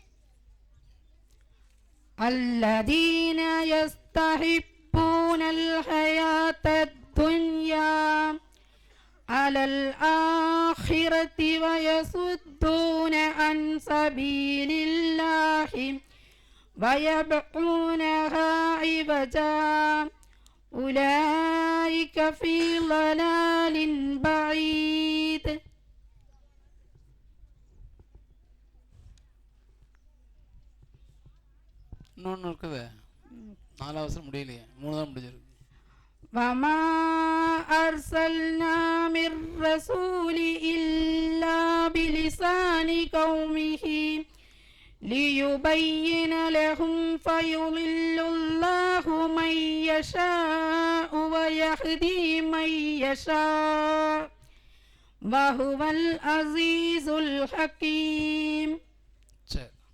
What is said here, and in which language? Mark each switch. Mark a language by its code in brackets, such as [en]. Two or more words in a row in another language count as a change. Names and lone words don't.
[ar] الذين يستحبون الحياة الدنيا على الآخرة ويصدون عن سبيل الله ويبغونها عوجا أولئك في ضلال بعيد. [ta] இன்னொன்று இருக்குது, 4 வசனம் முடியலையே, 3 தான் முடிஞ்சிருக்கு. [ar] وما أرسلنا من رسول إلا بلسان قومه ليبين لهم فيضل الله من يشاء ويهدي من يشاء وهو العزيز الحكيم. [ta] சரி.